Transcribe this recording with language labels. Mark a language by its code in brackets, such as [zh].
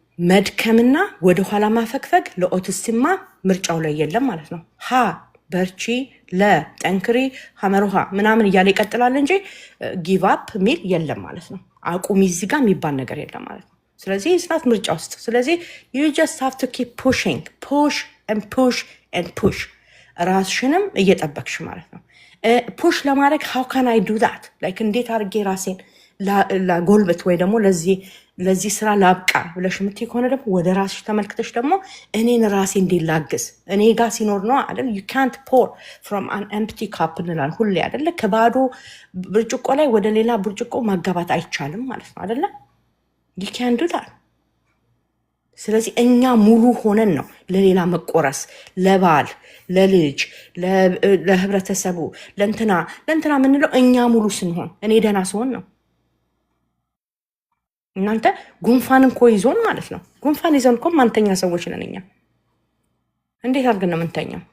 [am] መድከምና ወደኋላ ማፈግፈግ ለኦቲስቲማ ምርጫው ላይ የለም ማለት ነው። ሀ በርቺ፣ ለጠንክሪ፣ ሀመሮሃ ምናምን እያለ ይቀጥላል እንጂ ጊቭ አፕ ሚል የለም ማለት ነው። አቁሚ እዚህ ጋር የሚባል ነገር የለም ማለት ነው። ስለዚህ ስናት ምርጫ ውስጥ ስለዚህ [en] you just have to keep pushing push and push [am] and push ራስሽንም እየጠበቅሽ ማለት ነው። ፑሽ ለማድረግ [en] how can I do that like [am] እንዴት አድርጌ ራሴን ላጎልበት ወይ ደግሞ ለዚህ ስራ ላብቃ ብለሽ የምትይ ከሆነ ደግሞ ወደ ራስሽ ተመልክተሽ ደግሞ እኔን ራሴ እንዴት ላግዝ እኔ ጋር ሲኖር ነው አይደል? [en] you can't pour from an empty cup [am] እንላለን ሁሌ አይደለ? ከባዶ ብርጭቆ ላይ ወደ ሌላ ብርጭቆ ማጋባት አይቻልም ማለት ነው አይደለ? [en] you can't do that። [am] ስለዚህ እኛ ሙሉ ሆነን ነው ለሌላ መቆረስ፣ ለባል፣ ለልጅ፣ ለህብረተሰቡ፣ ለእንትና የምንለው እኛ ሙሉ ስንሆን፣ እኔ ደህና ስሆን ነው። እናንተ ጉንፋን እኮ ይዞን ማለት ነው። ጉንፋን ይዞን እኮ ማንተኛ ሰዎች ነን እኛ። እንዴት አድርገን ነው የምንተኛው?